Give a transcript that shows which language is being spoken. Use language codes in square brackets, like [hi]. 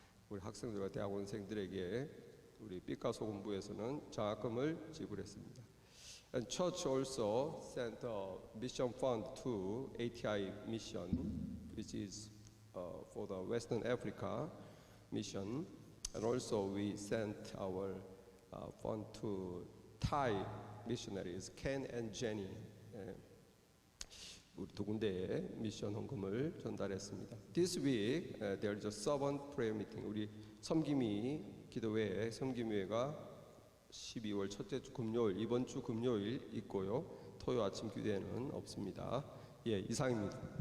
[ko] 우리 학생들과 대학원생들에게 우리 삐까소금부에서는 장학금을 지불했습니다. [en] And church also sent a mission fund to ATI mission, which is for the Western Africa mission. And also we sent our fund to Thai missionaries, Ken and Jenny. [ko] 우리 두 군데에 미션 헌금을 전달했습니다. [en] This week there is a servant prayer meeting. [ko] 우리 섬김이 기도회 섬김회가 12월 첫째 주 금요일 이번 주 금요일 있고요. 토요 아침 기도회는 없습니다. 예, 이상입니다.